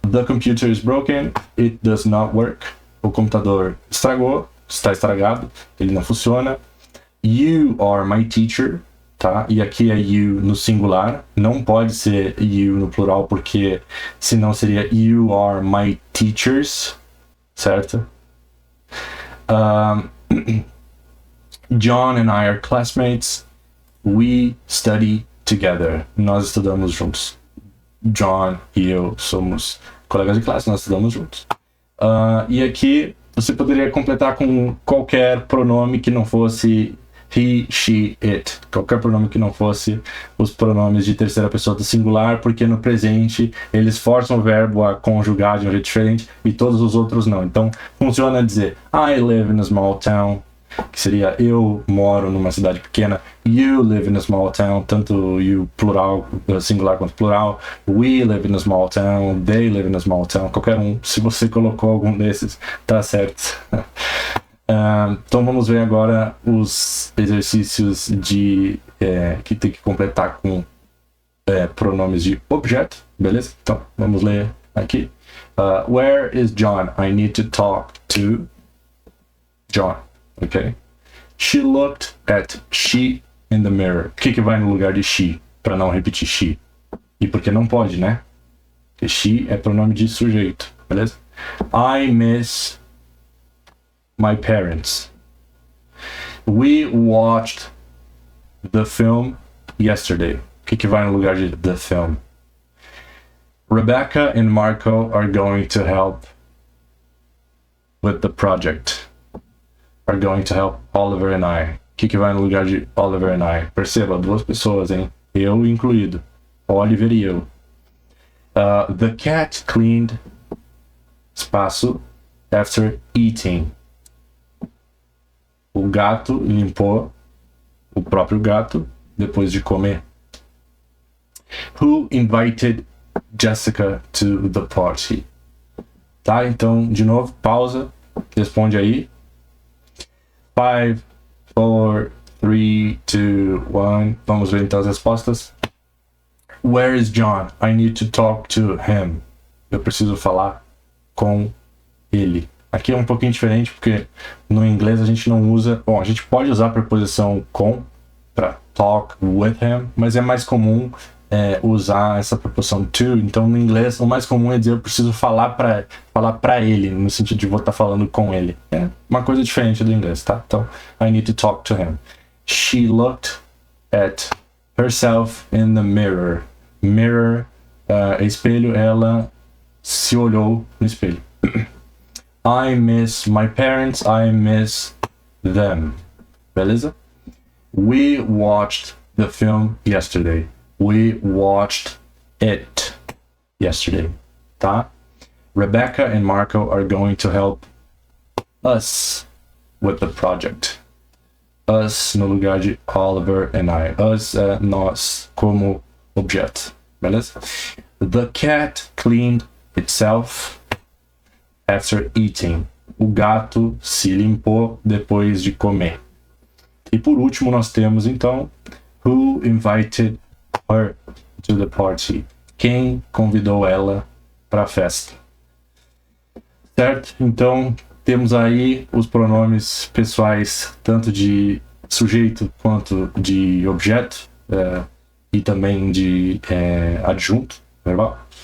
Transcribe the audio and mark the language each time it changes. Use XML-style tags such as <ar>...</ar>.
<en>The computer is broken. It does not work.</en> <pt>O computador estragou. Está estragado. Ele não funciona.</pt> <en>You are my teacher, tá?</en> <pt>E aqui é you no singular, não pode ser you no plural, porque senão seria</pt> <en>you are my teachers,</en> <pt>certo?</pt> <en>John and I are classmates. We study together.</en> <pt>Nós estudamos juntos. John e eu somos colegas de classe, nós estudamos juntos. E aqui você poderia completar com qualquer pronome que não fosse he, she, it. Qualquer pronome que não fosse os pronomes de terceira pessoa do singular, porque no presente eles forçam o verbo a conjugar de um jeito diferente e todos os outros não. Então funciona dizer</pt> <en>I live in a small town,</en> <pt>que seria eu moro numa cidade pequena.</pt> <en>You live in a small town,</en> <pt>tanto</pt> <en>you plural,</en> <pt>singular quanto plural.</pt> <en>We live in a small town, they live in a small town.</en> <pt>Qualquer um, se você colocou algum desses, tá certo. Então vamos ver agora os exercícios de que tem que completar com pronomes de objeto, beleza? Então vamos ler aqui.</pt> <en>Where is John? I need to talk to John. Ok? She looked at she in the mirror.</en> <pt>O que vai no lugar de she? Para não repetir she. E porque não pode, né? Porque she é pronome de sujeito, beleza? I miss my parents. We watched the film yesterday. O que vai no lugar de</pt> <en>the film? Rebecca and Marco are going to help with the project. Are going to help Oliver and I.</en> <pt>O que vai no lugar de Oliver and I? Perceba, duas pessoas, hein? Eu incluído. Oliver e eu.</pt> <en>The cat cleaned espaço after eating.</en> <pt>O gato limpou o próprio gato depois de comer.</pt> <en>Who invited Jessica to the party?</en> <pt>Tá, então, de novo, pausa. Responde aí. 5, 4, 3, 2, 1. Vamos ver então as respostas.</pt> <en>Where is John? I need to talk to him. Eu preciso falar com ele.</en> <pt>Aqui é um pouquinho diferente porque no inglês a gente não usa... Bom, a gente pode usar a preposição com para</pt> <en>talk with him,</en> <pt>mas é mais comum usar essa preposição to. Então no inglês o mais comum é dizer eu preciso falar para ele, no sentido de vou estar falando com ele. É uma coisa diferente do inglês, tá?</pt> <en>Então, I need to talk to him. She looked at herself in the mirror.</en> <pt>Mirror, espelho, ela se olhou no espelho.</pt> <en>I miss my parents, I miss them. Beleza? We watched the film yesterday. We watched it yesterday. Tá? Rebecca and Marco are going to help us with the project.</en> <pt>Us no lugar de Oliver and I. Us é nós como objeto. Beleza?</pt> <en>The cat cleaned itself after eating.</en> <pt>O gato se limpou depois de comer. E por último nós temos então</pt> <en>who invited her to the party?</en> <pt>Quem convidou ela para a festa? Certo? Então temos aí os pronomes pessoais tanto de sujeito quanto de objeto e também de adjunto verbal.</pt>